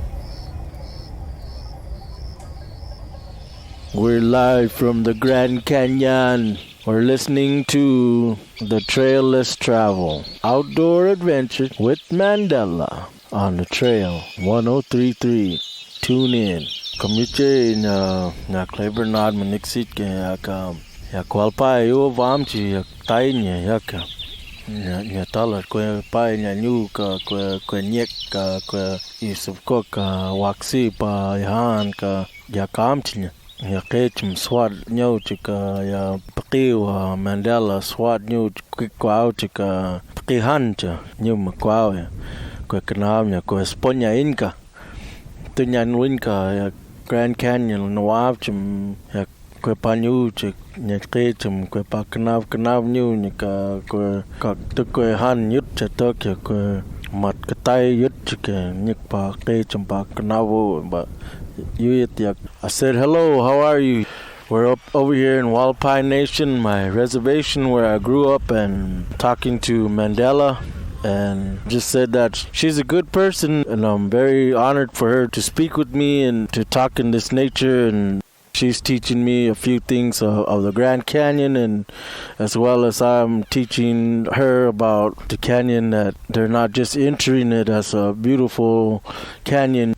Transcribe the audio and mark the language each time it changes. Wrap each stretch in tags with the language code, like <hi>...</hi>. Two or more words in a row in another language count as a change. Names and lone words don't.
<en>We're live from the Grand Canyon. We're listening to The Trail Less Travel, Outdoor Adventure with Mandela on the Trail 1033. Tune in.</en> <yuf>Communicate na Clayborn Nodman Nixit ya Hualapai yo vamchi ya tainya yaka ya talar kwe pai nya nyu ka kwe nyek ka kwe isupko ka waksi pa yahan ka ya kamchinya ya kechim swad nyu chika ya pakiwa Mandela swad nyu kwao chika pakihancha nyu makwao ya kwe kanam ya kwe sponya inka tunyan winka ya Grand Canyon nawavchim ya kwe panyu chik nyakechim kwe pa kanav nyu nika kwe tukwe han yut chatok ya kwe mat katay yut chike nyik pa kechim pa kanavu but yuyit yak.</yuf> <en>I said hello, how are you? We're up over here in Hualapai Nation, my reservation where I grew up, and talking to Mandela, and just said that she's a good person and I'm very honored for her to speak with me and to talk in this nature, and she's teaching me a few things of the Grand Canyon, and as well as I'm teaching her about the canyon, that they're not just entering it as a beautiful canyon.</en>